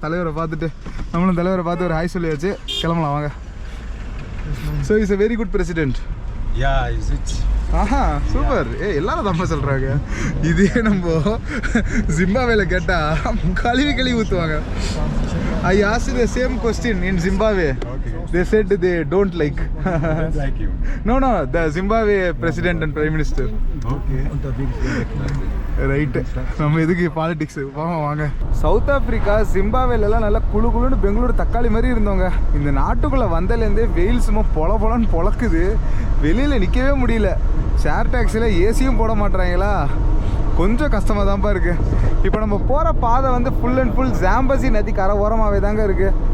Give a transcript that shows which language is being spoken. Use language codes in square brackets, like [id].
[ta] தலைவரை பார்த்துட்டு நம்மளும் தலைவரை பார்த்து ஒரு ஹாய் சொல்லியாச்சு. கிளம்பலாம் வாங்க. [en] So is a very good president. [ta] Aha super. எல்லாரும் தப்பா சொல்கிறாங்க. இதே நம்ம ஜிம்பாவேல கேட்டால் கழுவி ஊற்றுவாங்க. [en] I asked the same question in Zimbabwe. Okay. They said they don't like. Like you. No, the Zimbabwe president and prime minister. Okay. [ta] Right. நம்ம எதுக்கு பாலிடிக்ஸ் வாங்க. சவுத் ஆஃப்ரிக்கா ஜிம்பாவேலெலாம் நல்லா குழுன்னு பெங்களூர் தக்காளி மாதிரி இருந்தவங்க. இந்த நாட்டுக்குள்ளே வந்ததுலேருந்தே வெயில் சும்மா பொலன்னு பொழக்குது. வெளியில் நிற்கவே முடியல. ஷேர் டாக்ஸியில் ஏசியும் போட மாட்டுறாங்களா. கொஞ்சம் கஷ்டமாக தான்ப்பா இருக்குது. இப்போ நம்ம போகிற பாதை வந்து ஃபுல் அண்ட் ஃபுல் ஜாம்பசி நதி கரை ஓரமாகவே தாங்க இருக்குது.